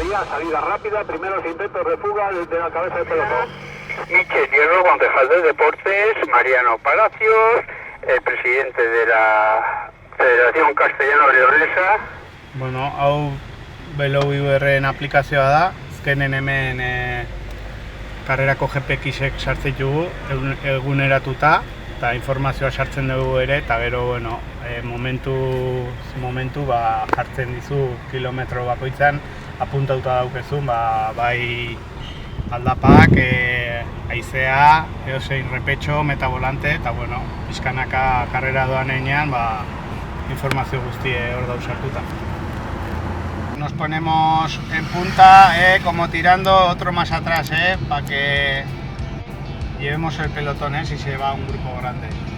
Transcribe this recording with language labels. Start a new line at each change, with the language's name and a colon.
Spanish: Salida rápida, primeros intentos de fuga desde la cabeza del pelotón. Michel Hierro, concejal de Deportes, Mariano Palacios, el presidente de la Federación Castellano-Leonesa.
Basque: Bueno, hau BLOVR-en aplikazioa da, azkenen hemen karrerako GPX-ek sartzen dugu eguneratuta, eta informazioa sartzen dugu ere, eta gero, bueno, momentu jartzen dizu kilometro bakoitzan, apuntauta daukezun, bai aldapak, haizea, edozein repetxo, metabolante, eta bueno, pixkanaka karrera doan enean, informazio guztie hor dauz sartuta.
Spanish: Nos ponemos en punta, como tirando otro más atrás, para que llevemos el pelotón, si se va un grupo grande.